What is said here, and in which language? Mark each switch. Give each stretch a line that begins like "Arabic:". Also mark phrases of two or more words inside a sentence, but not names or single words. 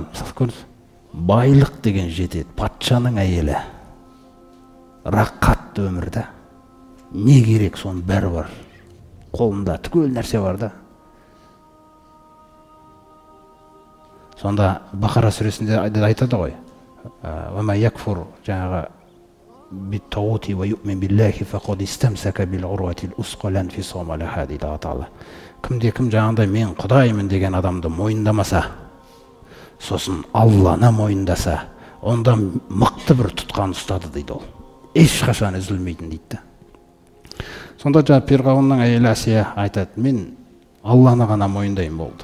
Kazakh: Байлық деген жетеді. Патшаның әйелі. Рақатты өмірді. Не керек, соның бәрі бар. Қолында түгел нәрсе бар да. Сонда Бақара сүресінде айтады ғой:
Arabic: وَمَا يَكْفُرْ жаңағы بِالطَّاغُوتِ وَيُؤْمِنْ بِاللَّهِ فَقَدِ اسْتَمْسَكَ بِالْعُرْوَةِ الْوُثْقَى لَا انْفِصَامَ لَهَا дейді Алла Тағала.
Kazakh: Кімде-кім жаңағыдай мен Құдаймын деген адамды мойындамаса, сосын Алланы мойындаса, онда мықты бір тұтқан ұстады дейді ол. Ешқашан үзілмейтін дейді. Сонда жаңағы Фирғауынның әйелі Әсия айтады: мен Алланы ғана мойындаймын, болды.